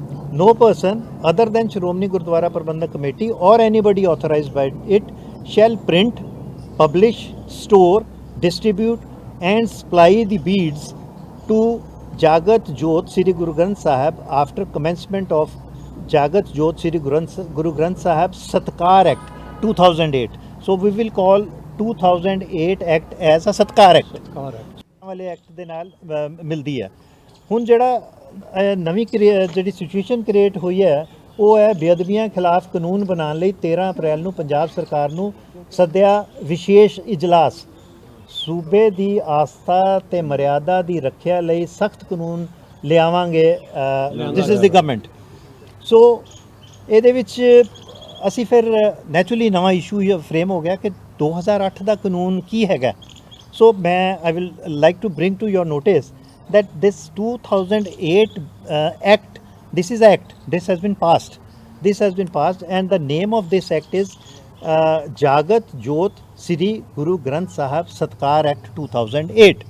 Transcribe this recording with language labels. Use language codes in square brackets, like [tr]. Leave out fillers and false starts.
[en] no person other than Shromani Gurdwara Prabandhak Committee or anybody authorized by it shall print, publish, store, distribute and supply the beads to Jagat Jot Sri Guru Granth Sahib after commencement of Jagat Jot Sri Guru Granth Sahib Satkar Act 2008. So we will call 2008 Act as a Satkar Act [pa] ਵਾਲੇ act ਦੇ ਨਾਲ ਮਿਲਦੀ ਹੈ। ਹੁਣ ਜਿਹੜਾ ਨਵੀਂ ਜਿਹੜੀ situation create ਹੋਈ ਹੈ ਉਹ ਹੈ ਬੇਅਦਬੀਆਂ ਖਿਲਾਫ ਕਾਨੂੰਨ ਬਣਾਉਣ ਲਈ 13 ਅਪ੍ਰੈਲ ਨੂੰ ਪੰਜਾਬ ਸਰਕਾਰ ਨੂੰ ਸੱਦਿਆ ਵਿਸ਼ੇਸ਼ ਇਜਲਾਸ। ਸੂਬੇ ਦੀ ਆਸਥਾ ਤੇ ਮਰਿਆਦਾ ਦੀ ਰੱਖਿਆ ਲਈ ਸਖਤ ਕਾਨੂੰਨ ਲਿਆਵਾਂਗੇ। [en] This is the government. [pa] ਸੋ ਇਹਦੇ ਵਿੱਚ ਅਸੀਂ ਫਿਰ ਨੈਚੁਰਲੀ ਨਵਾਂ ਇਸ਼ੂ ਫਰੇਮ ਹੋ ਗਿਆ ਕਿ 2008 ਦਾ ਕਾਨੂੰਨ ਕੀ ਹੈਗਾ। [en] so [pa] ਮੈਂ [en] I will like to bring to your notice that this 2008 act, this is act, this has been passed and the name of this act is Jagat Jot Sri Guru Granth Sahib Satkar Act 2008.